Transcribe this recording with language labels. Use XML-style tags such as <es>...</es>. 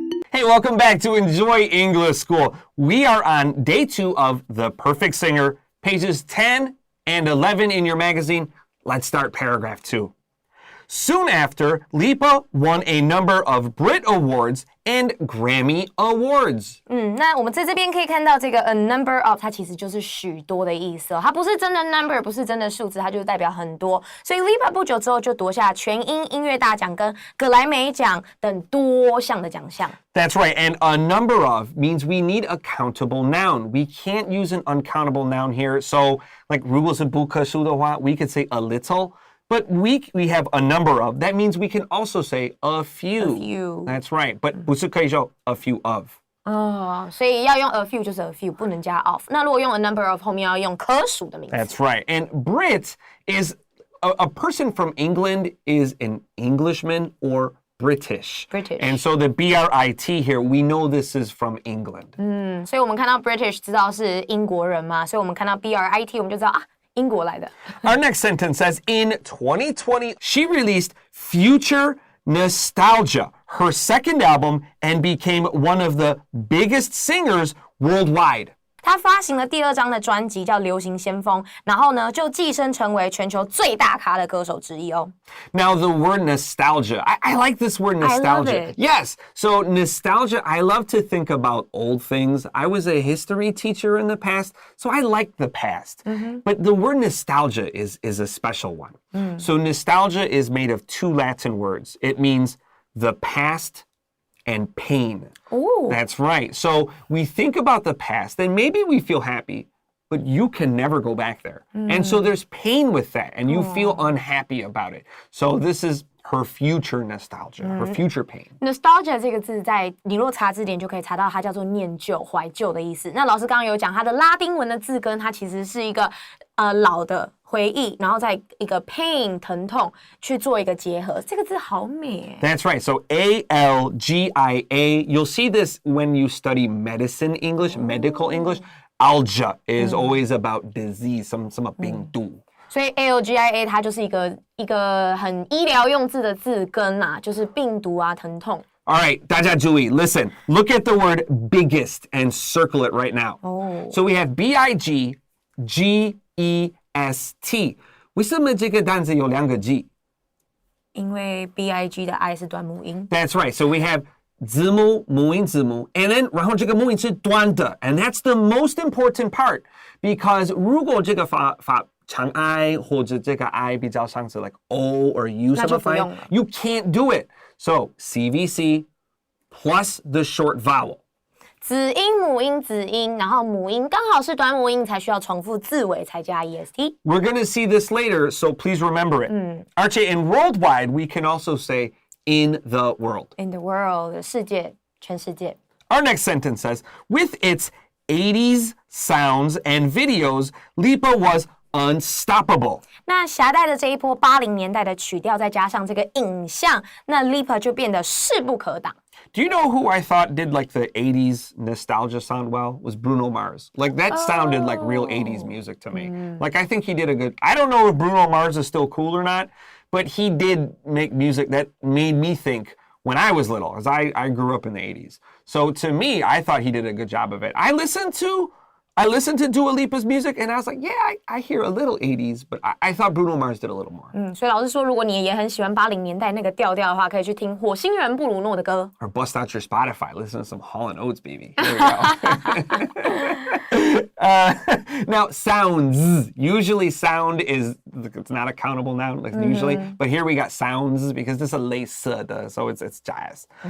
<en>Hey, welcome back to Enjoy English School. We are on day 2 of The Perfect Singer, pages 10 and 11 in your magazine. Let's start paragraph 2. Soon after, Lipa won a number of Brit Awards and Grammy Awards.</en> <zh>那我们在这边可以看到这个</zh> <en>a number of</en> <zh>它其实就是许多的意思哦，它不是真的 number， 不是真的数字，它就代表很多。所以 Lipa 不久之后就夺下全英音乐大奖跟格莱美奖等多项的奖项。</zh> <en>That's right, and a number of means we need a countable noun. We can't use an uncountable noun here. So, like</en> <zh>如果是不可数的话,</zh> <en>we could say a little. But we have a number of. That means we can also say a few. A few. That's right. But</en> <zh>不是可以说</zh> <en>a few of.</en> <zh>所以要用</zh> <en>a few</en> <zh>就是 a few， 不能加 of。那如果用</zh> <en>a number of</en> <zh>后面要用可数的名词。</zh> <en>That's right. And Brit is a person from England is an Englishman or British. And so the B-R-I-T here, we know this is from England.</en> <zh>所以我们看到 British 知道是英国人嘛，所以我们看到 B-R-I-T 我们就知道啊。英国来的。</zh> <en>Our next sentence says, in 2020, she released Future Nostalgia, her second album, and became one of the biggest singers worldwide.</en> <zh>他发行了第2张的专辑叫《流行先锋》，然后呢就跻身成为全球最大咖的歌手之一哦。</zh> <en>Now the word nostalgia, I like this word nostalgia. I love it. Yes, so nostalgia, I love to think about old things. I was a history teacher in the past, so I like the past. But the word nostalgia is a special one. So nostalgia is made of 2 Latin words. It means the past and pain. Ooh. That's right. So we think about the past and maybe we feel happy, but you can never go back there. And so there's pain with that and you feel unhappy about it. So this is her future nostalgia, her future pain.</en> <zh>Nostalgia 这个字在你若查字典就可以查到，它叫做念旧、怀旧的意思。那老师刚刚有讲，它的拉丁文的字根，它其实是一个老的回忆，然后再一个</zh> <en>pain</en> <zh>疼痛去做一个结合。这个字好美耶。</zh> <en>That's right. So A-L-G-I-A. You'll see this when you study medicine English, medical English. Algia is always about disease,</en> <zh>什么病毒。所以 ALGIA 它就是一个很医疗用字的字根啊，就是病毒啊、疼痛。</zh> <en>All right,</en> <zh>大家注意,</zh> <en>listen. Look at the word biggest and circle it right now. So we have B-I-G-G-E-S-T.</en> <zh>为什么这个单词有两个 G? 因为 B-I-G 的 I 是短母音。</zh> <en>That's right. So we have</en> <zh>字母, 母音, 字母,</zh> <en>and then</en> <zh>然后这个母音是短的,</zh> <en>and that's the most important part because</en> <zh>如果这个发长 I 或者这个 I 比较像是</zh> <en>like O or U</en> <zh>什么发音</zh> <en>you can't do it. So CVC plus the short vowel.</en> <zh>子音、母音、子音，然后母音刚好是短母音，才需要重复字尾才加 EST.</zh> <en>We're going to see this later, so please remember it. Actually, in worldwide, we can also say in the world. In the world,</en> <zh>世界，全世界。</zh> <en>Our next sentence says, with its 80s sounds and videos, Lipa was unstoppable.</en> <zh>那携带的这一波80年代的曲调，再加上这个影像，那 Lipa 就变得势不可挡。</zh> <en>Do you know who I thought did like the 80s nostalgia sound well? Was Bruno Mars. Like that sounded like real 80s music to me. Like I think he did a good, I don't know if Bruno Mars is still cool or not, but he did make music that made me think when I was little, as I grew up in the 80s. So to me, I thought he did a good job of it. I listened to Dua Lipa's music and I was like, yeah, I hear a little 80s, but I thought Bruno Mars did a little more.</en> <zh>所以老师说，如果你也很喜欢80年代那个调调的话，可以去听火星人布鲁诺的歌。</zh> <en>Or bust out your Spotify, listen to some Hall & Oates, baby. Here we go. Now, sounds. Usually sound is, it's not a countable noun, like usually. But here we got sounds because this is a lace, so it's jazz.</en>